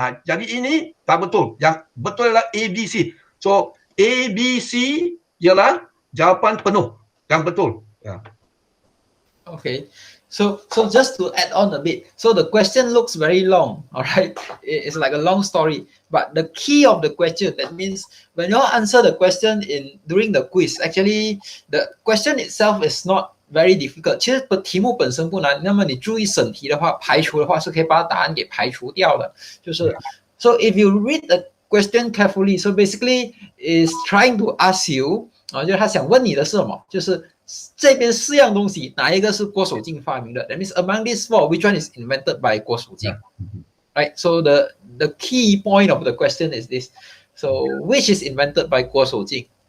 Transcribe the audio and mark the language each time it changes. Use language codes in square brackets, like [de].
[ms] Jadi ini tak betul. Yang betul ialah A, B, C. So A, B, C ialah jawapan penuh. Yang betul. Yeah. [en] Okay, so just to add on a bit, so the question looks very long, all right? It's like a long story, but the key of the question, that means when you answer the question during the quiz, actually the question itself is not very difficult. [zh] 其实题目本身不难，那么你注意审题的话，排除的话是可以把答案给排除掉的。 [en] 就是 so if you read the question carefully, so basically is trying to ask you [zh] 就是他想问你的是什么，就是这边4样东西哪一个是郭守敬发明的？ [en] That means among these 4, which one is invented by 郭守敬? Right. So the key point of the question is this. So which is invented by 郭守敬?